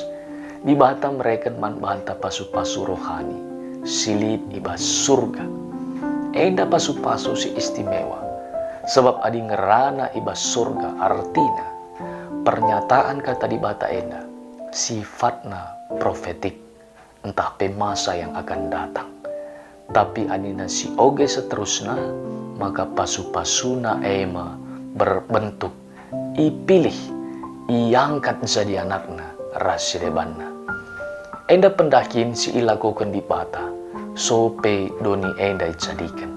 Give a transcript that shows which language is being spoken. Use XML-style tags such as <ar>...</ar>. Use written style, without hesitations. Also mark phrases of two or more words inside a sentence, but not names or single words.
<btx>Di bata mereka man banta pasu-pasu rohani, silip ibas surga. Enda pasu-pasu si istimewa, Sebab adi ngerana ibas surga artina pernyataan kata di bata enda sifatna profetik entah pe</btx> <id>masa yang akan datang.</id> <btx>Tapi adina si oge seterusnya maka pasu-pasuna ema berbentuk ipilih iangkat jadi anakna rasi debanna. Enda pendakin si ilakukan di bata sope doni enda jadikan.</btx>